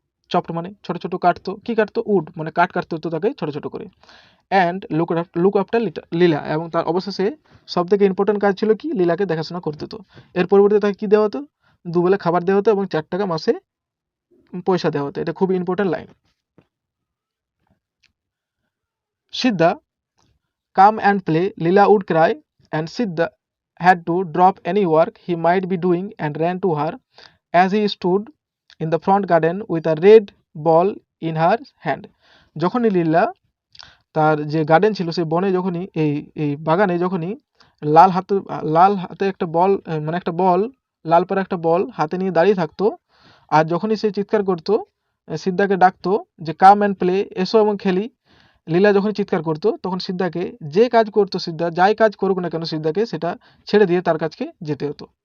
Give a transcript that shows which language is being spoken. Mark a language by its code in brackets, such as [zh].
[bn] Chopped মানে ছোট ছোট কাটতো, কি কাটতো, উড মানে কাঠ কাটতে হতো তাকে ছোট ছোট করে। [en] and look after Leela, [bn] এবং তার অবশেষে সব থেকে ইম্পর্টেন্ট কাজ ছিল কি, লীলাকে দেখাশোনা করতে হতো। এর পরিবর্তে তাকে কি দেওয়া হতো, দুবেলা খাবার দেওয়া হতো এবং 4 টাকা মাসে পয়সা দেওয়া হতো। এটা খুব important line. [en] Siddha come and play, Leela would cry, and Siddha had to drop any work he might be doing and ran to her as he stood in the front garden with a red ball in her hand. [bn] যখনই লীলা তার যে garden ছিল সেই বনে যখনই এই বাগানে যখনই লাল হাতে একটা বল, মানে একটা বল, লাল পাড়া একটা বল হাতে নিয়ে দাঁড়িয়ে থাকতো, আর যখনই সে চিৎকার করতো, সিদ্ধাকে ডাকতো যে [en] come and play, [bn] এসো এবং খেলি, লীলা যখন চিৎকার করতো তখন সিদ্ধাকে যে কাজ করতো, সিদ্ধা যাই কাজ করুক না কেন সিদ্ধাকে সেটা ছেড়ে দিয়ে তার কাছকে যেতে হতো।